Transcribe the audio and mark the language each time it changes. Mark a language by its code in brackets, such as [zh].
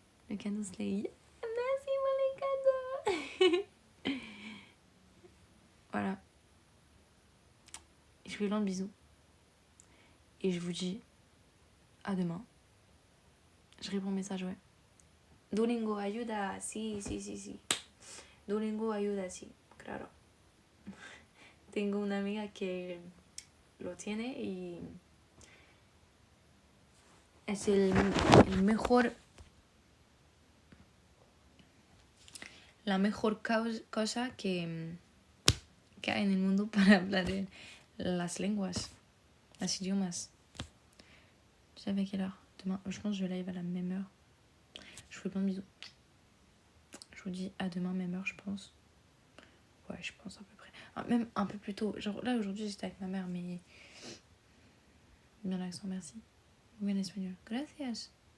[fr] Le cadeau Slay. Merci pour les cadeaux. Voilà. Je vous fais plein de bisous. Et je vous dis à demain. Je réponds au message, ouais. [es] Duolingo ayuda, sí. Duolingo ayuda, sí, claro. Tengo una amiga que lo tiene y es el mejor, la mejor cosa que hay en el mundo para hablar las lenguas, las idiomas. [fr] Je sais à quelle heure demain, je pense que je live à la même heure. Je vous fais plein de bisous. Je vous dis à demain, même heure, je pense. Ouais, je pense à peu près. Ah, même un peu plus tôt. Genre là, aujourd'hui, j'étais avec ma mère, mais... bien l'accent, merci. Oui, en espagnol. [es] Gracias.